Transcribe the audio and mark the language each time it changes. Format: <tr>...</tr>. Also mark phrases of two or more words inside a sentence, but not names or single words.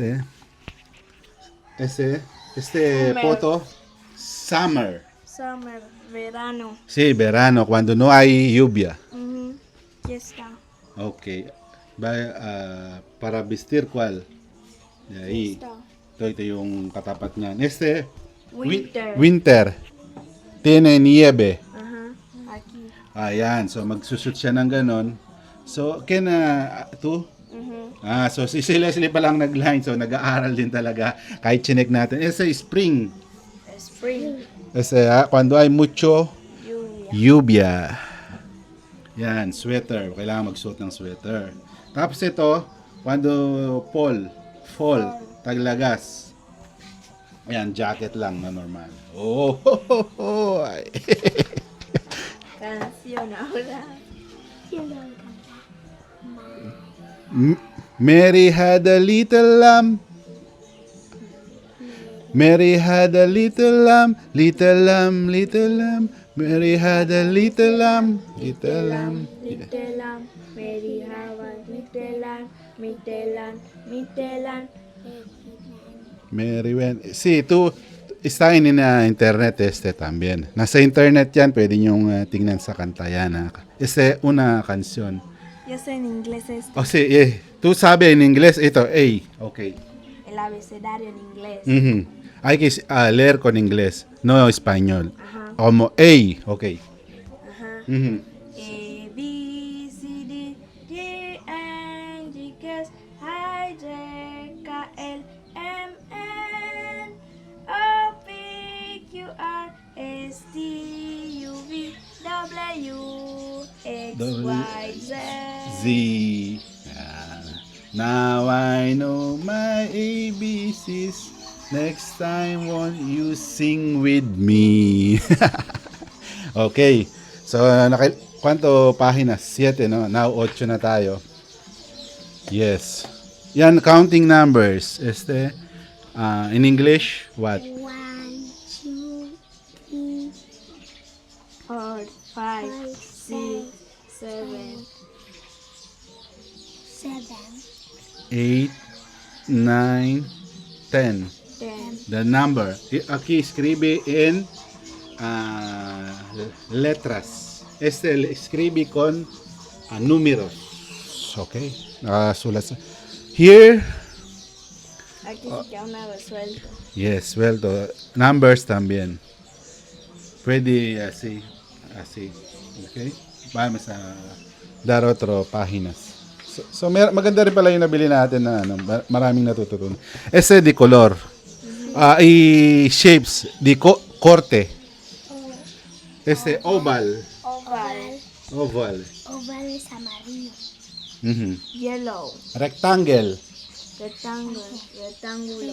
<en>Summer. foto. Summer. Summer. Verano.</en> <es>Sí, verano, cuando no hay lluvia. Ya está. Ok. Para vestir, ¿cuál? De ahí.</es> <tl>Ito yung katapat niyan.</tl> <en>Winter. Winter.</en> <es>Tiene nieve. Ajá. Aquí.</es> <tl>Ayan, so magsushoot siya ng ganon. So, to? So si Leslie pa lang nag-line, so nag-aaral din talaga. Kahit chinek natin. Spring.</tl> <en>Spring.</en> <es>Cuando hay mucho Lluvia. lluvia.</es> <tl>Yan, sweater. Kailangan magsuot ng sweater. Tapos ito, cuando fall, taglagas. Ayan, jacket lang na normal. Oh, ay.</tl> <es>Canción ahora.</es> <en>Mary had a little lamb. Mary had a little lamb, little lamb, little lamb. Mary had a little lamb, little lamb. Little lamb. Mary have a little lamb. Little lamb. Little lamb. Mary went.</en> <es>Sí, está en internet también.</es> <tl>Nasa internet yan, pwede nyong tingnan sa kanta yan.</tl> <es>Una canción. Yo sé en inglés esto. Oh, sí, tú sabes en inglés ito, ok. El abecedario en inglés. Hay que leer con inglés, no español. Ajá. Como ok. Ajá.</es> <en>A, B, C, D, E, N, G, K, I, J, K, L, M, N, O, P, Q, R, S, T, U, V, W, X, Y, Z. Z. Now I know my ABCs. Next time won't you sing with me? Okay. So,</en> <es>¿cuánto páginas? 7, no?</es> <tl>Now, 8 na tayo. Yes. Yan,</tl> <en>counting numbers. In English, what? 1, 2, 3, 4, 5, 6, 7, 7, 8, 9, 10. 10. The number.</en> <es>Aquí escribe en letras. Escribe con números. Okay.</es> <tl>Nakasulat. Here,</tl> <es>Aquí se queda una resuelto. yes, suelto. Numbers también. Pwede así. Okay. Vamos a dar otro páginas.</es> <tl>So maganda rin pala yung nabili natin na maraming natututunan.</tl> <es>De color. Y shapes, corte.</es> <en>Oval. Oval. Oval.</en> <es>Oval es amarillo.</es> <en>Yellow. Rectangle.</en> <es>Rectángulo.</es>